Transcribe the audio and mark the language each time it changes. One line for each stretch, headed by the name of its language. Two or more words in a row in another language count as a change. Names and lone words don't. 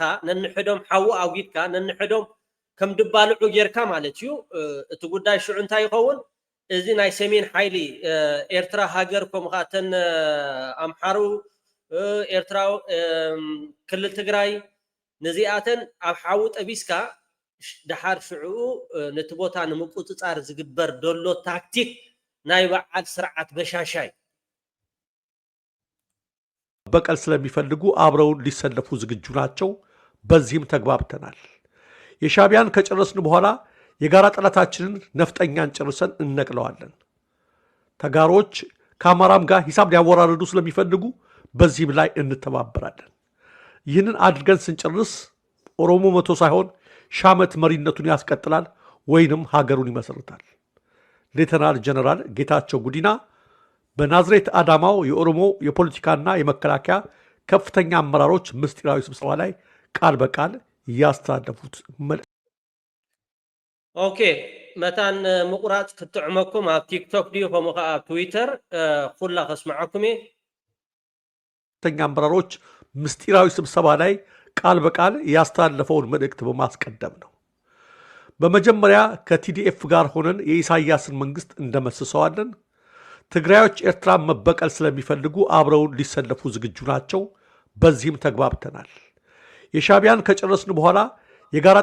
Tigrinya: ነንሕዶም ሓዊ ኣውጊድካ ነንሕዶም ከም ድባልዑ ጌርካ ማለት እዩ እቲ ጉዳይ ሽዑ እንታይ ይኸውን እዚ ናይ ሰሜን ሓይሊ ኤርትራ ሃገር ከምኡ ከዓ ተን ኣምሓሩ ኤርትራ ክልል ትግራይ ነዚኣተን ኣብ ሓዊ ጠቢስካ ድሓር ሽዑ ነቲ ቦታ ንምቁፅፃር ዝግበር ደሎ ታክቲክ ናይ በዓል ስርዓት በሻሻይ
Amharic: በቀል ስለሚፈልጉ አብረውን ሊሰለፉ ዝግጁ ናቸው። በዚህም ተግባብተናል። የሻቢያን ከጨረስን በኋላ የጋራ ጠላታችንን ነፍጠኛን ጨርሰን እነቅለዋለን። ተጋሮች ከአማራም ጋር ሂሳብ ሊያወራርዱ ስለሚፈልጉ በዚህም ላይ እንተባበራለን። ይህንን አድርገን ስንጨርስ ኦሮሞ መቶ ሳይሆን ሻመት መሪነቱን ያስቀጥላል ወይንም ሀገሩን ይመሰርታል። ሌተናል ጀነራል ጌታቸው ጉዲና በናዝሬት አዳማው የኦሮሞ የፖለቲካና የመከላከያ ከፍተኛ አመራሮች ምስጢራዊ ስብሰባ ላይ ቃል በቃል ያስተላለፉት መልእክት።
Tigrinya: ኦኬ መታን ምቁራጽ ክትዕመኩም ኣብ ቲክቶክ ዲዩ ከምኡ ከዓ ኣብ ትዊተር ኩላ ከስማዓኩም
Amharic: ከፍተኛ አመራሮች ምስጢራዊ ስብሰባ ላይ ቃል በቃል ያስተላለፈውን መልእክት በማስቀደም ነው። በመጀመሪያ ከቲዲኤፍ ጋር ሆነን የኢሳያስን መንግስት እንደመስሰዋለን። ትግራዮች ኤርትራን መበቀል ስለሚፈልጉ አብረውን ሊሰለፉ ዝግጁ ናቸው። በዚህም ተግባብተናል። የሻቢያን ከጨረስን በኋላ የጋራ